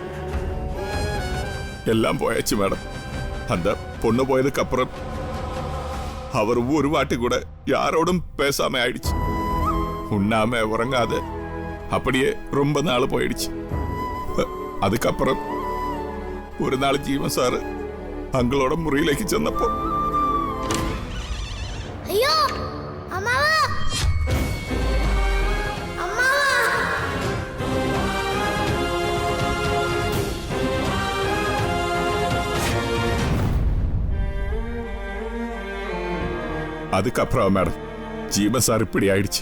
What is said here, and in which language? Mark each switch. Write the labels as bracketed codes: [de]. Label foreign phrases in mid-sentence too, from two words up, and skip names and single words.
[ta] எல்லாம் போயாச்சு மேடம். அந்த பொண்ணு போயதுக்கு அப்புறம் அவர் ஒரு வாட்டி கூட யாரோடும் பேசாம ஆயிடுச்சு. உண்ணாம உறங்காத அப்படியே ரொம்ப நாள் போயிடுச்சு. அதுக்கப்புறம் ஒரு நாள் ஜீவன் சாரு [ml] അങ്കിളോടെ മുറിയിലേക്ക് ചെന്നപ്പോ അയ്യോ അമ്മാവാ [ta] அதுக்கப்புறம் மேடம் ஜீவன் சார் இப்படி ஆயிடுச்சு.